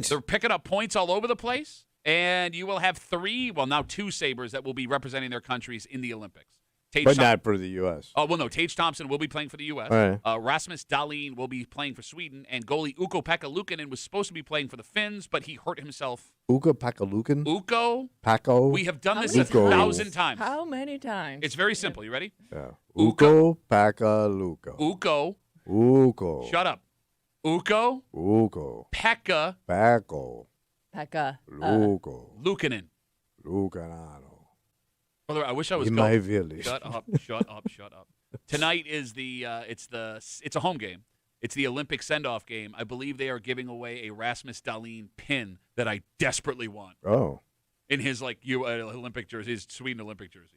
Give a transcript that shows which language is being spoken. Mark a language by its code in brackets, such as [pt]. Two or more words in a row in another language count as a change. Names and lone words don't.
[en] They're picking up points all over the place. And you will have now 2 Sabres that will be representing their countries in the Olympics. But not for the U.S. Oh, well, no. Tage Thompson will be playing for the U.S. All right. Rasmus Dahlin will be playing for Sweden. And goalie Ukko-Pekka Luukkonen was supposed to be playing for the Finns, but he hurt himself. Ukko-Pekka Luukkonen? Ukko. Paco. We have done this Ukko. 1,000 times. How many times? It's very simple. You ready? Yeah. Ukko. Ukko-Pekka Luukko. Ukko. Ukko. Shut up. Ukko. Ukko. Pekka. Paco. Pekka. Luukko. Luukkonen. Luukkanano. Brother, I wish I was In going. my village. Shut up. Shut up. Shut up. Tonight is it's a home game. It's the Olympic send-off game. I believe they are giving away a Rasmus Dahlin pin that I desperately want Oh. in his Olympic jersey, his Sweden Olympic jersey.